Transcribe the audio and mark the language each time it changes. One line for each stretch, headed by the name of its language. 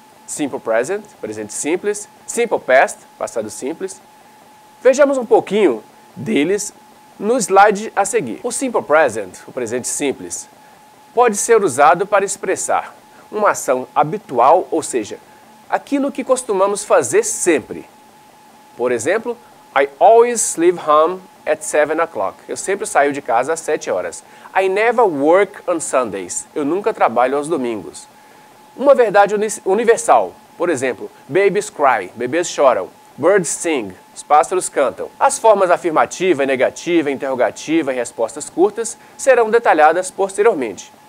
Portuguese: Simple present, presente simples, simple past, passado simples. Vejamos um pouquinho deles no slide a seguir. O simple present, o presente simples, pode ser usado para expressar uma ação habitual, ou seja, aquilo que costumamos fazer sempre. Por exemplo,
English: I always leave home at 7 o'clock.
Portuguese: Eu sempre saio de casa às 7 horas.
English: I never work on Sundays.
Portuguese: Eu nunca trabalho aos domingos. Uma verdade universal. Por exemplo,
English: babies cry.
Portuguese: Bebês choram.
English: Birds sing.
Portuguese: Os pássaros cantam. As formas afirmativa, negativa, interrogativa e respostas curtas serão detalhadas posteriormente.